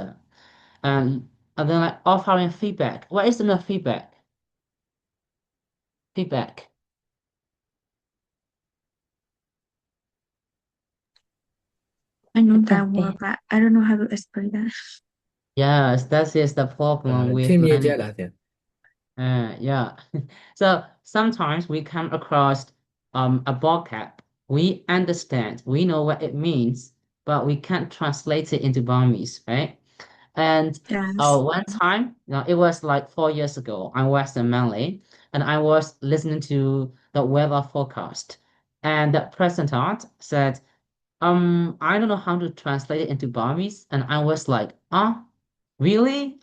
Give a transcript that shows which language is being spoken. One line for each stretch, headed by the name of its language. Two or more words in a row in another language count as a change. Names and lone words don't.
English: And then like offering feedback. What is the feedback? Feedback. I know that word, but I don't know how to explain that. Yes, that is the problem with
Burmese: ထင်မြင်
English: many.
Burmese: ချက်လားဆရာ
English: Yeah. So sometimes we come across a vocab. We understand, we know what it means, but we can't translate it into Burmese, right? And Yes. one time, it was like 4 years ago. I was in Manly, and I was listening to the weather forecast, and the presenter said, I don't know how to translate it into Burmese, and I was like, Really?